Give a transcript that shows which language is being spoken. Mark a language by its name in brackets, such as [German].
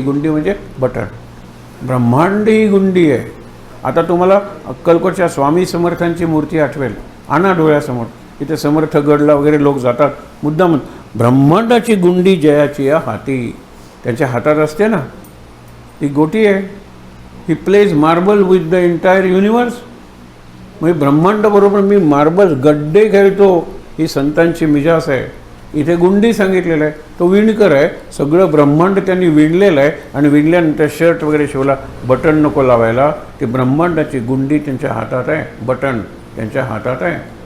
[Marathi] गुंडी म्हणजे बटन. ब्रह्मांड ही गुंडी आहे. आता तुम्हाला अक्कलकोटच्या स्वामी समर्थांची मूर्ती आठवेल, आणा डोळ्यासमोर. इथे समर्थ गडला वगैरे लोक जातात मुद्दाम. ब्रह्मांडाची गुंडी जयाची या हाती, त्यांच्या हातात असते ना ती गोटी आहे. [English] He plays marble with the entire universe. [Marathi] म्हणजे ब्रह्मांडाबरोबर मी मार्बल गड्डे खेळतो, ही संतांची मिजास आहे. इथे गुंडी सांगितलेलं आहे, तो विणकर आहे. सगळं ब्रह्मांड त्यांनी विणलेलं आहे आणि विणल्यानंतर शर्ट वगैरे शिवला, बटन नको लावायला. ती ब्रह्मांडाची गुंडी त्यांच्या हातात आहे, बटन त्यांच्या हातात आहे.